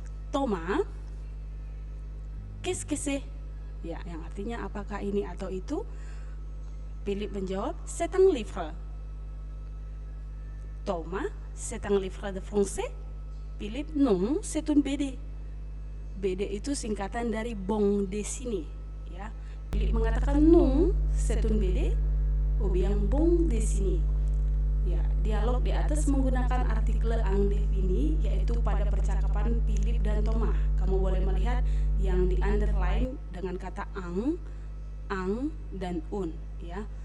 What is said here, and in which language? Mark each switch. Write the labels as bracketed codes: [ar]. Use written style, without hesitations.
[fr] Thomas, qu'est-ce que c'est? [id] Ya, yang artinya apakah ini atau itu? [fr] Philip [id] menjawab, [fr] c'est un livre. Thomas, c'est un livre de français? Philip, non, c'est une BD. [id] BD itu singkatan dari bande dessinée, ya. [fr] Philip [id] mengatakan [fr] non, c'est une BD. Ou bien bande dessinée. [id] Ya, dialog di atas menggunakan artikel indéfini, yaitu pada percakapan Philip dan Thomas. Kamu boleh melihat yang di underline dengan kata ang dan un, ya.